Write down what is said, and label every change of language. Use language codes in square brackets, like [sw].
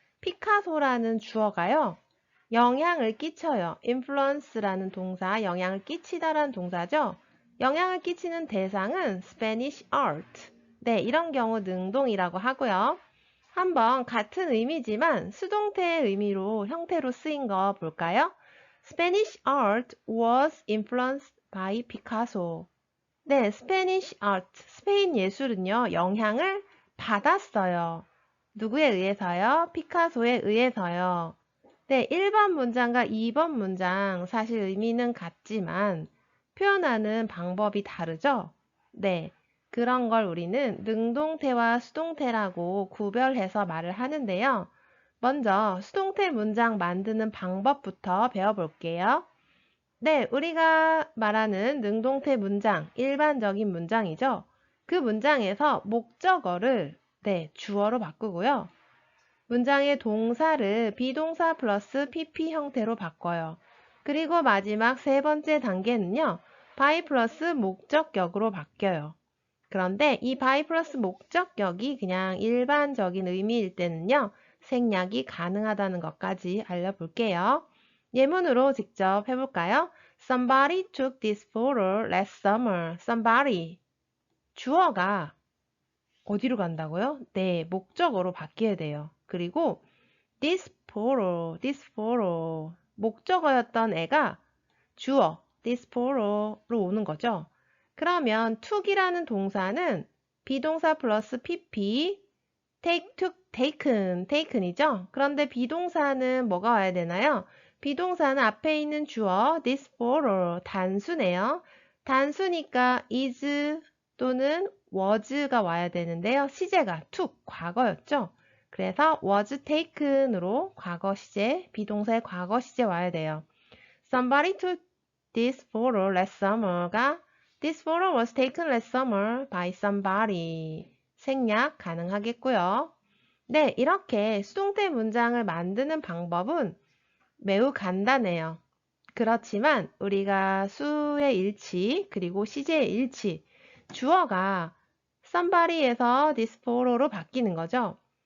[ko] 피카소라는 주어가요. 영향을 끼쳐요. influence라는 동사, 영향을 끼치다라는 동사죠. 영향을 끼치는 대상은 [en] Spanish art. [ko] 네, 이런 경우 능동이라고 하고요. 한번 같은 의미지만 수동태의 의미로 형태로 쓰인 거 볼까요? [en] Spanish art was influenced by Picasso. [ko] 네, [en] Spanish art, [ko] 스페인 예술은요, 영향을 받았어요. 누구에 의해서요? 피카소에 의해서요. 네, 1번 문장과 2번 문장 사실 의미는 같지만 표현하는 방법이 다르죠? 네, 그런 걸 우리는 능동태와 수동태라고 구별해서 말을 하는데요. 먼저 수동태 문장 만드는 방법부터 배워볼게요. 네, 우리가 말하는 능동태 문장, 일반적인 문장이죠. 그 문장에서 목적어를 주어로 바꾸고요. 문장의 동사를 비동사 플러스 PP 형태로 바꿔요. 그리고 마지막 세 번째 단계는요. by 플러스 목적격으로 바뀌어요. 그런데 이 by 플러스 목적격이 그냥 일반적인 의미일 때는요. 생략이 가능하다는 것까지 알려볼게요. 예문으로 직접 해볼까요? [en] Somebody took this photo last summer. Somebody. [ko] 주어가 어디로 간다고요? 네, 목적어로 바뀌어야 돼요. [en] 그리고 this photo. [ko] 목적어였던 애가 주어, [en] this photo [ko] 로 오는 거죠. 그러면 took이라는 동사는 비동사 플러스 pp, [en] take, took, taken [ko] 이죠. 그런데 비동사는 뭐가 와야 되나요? 비동사는 앞에 있는 주어, [en] this photo, [ko] 단수네요. 단수니까 is 또는 was가 와야 되는데요. 시제가 took, 과거였죠. 그래서 [en] was taken [ko] 으로 과거 시제, 비동사의 과거 시제 와야 돼요. [en] Somebody took this photo last summer가 This photo was taken last summer by somebody. [ko] 생략 가능하겠고요. 네, 이렇게 수동태 문장을 만드는 방법은 매우 간단해요. 그렇지만 우리가 수의 일치, 그리고 시제의 일치, 주어가 somebody에서 [en] this photo [ko] 로 바뀌는 거죠.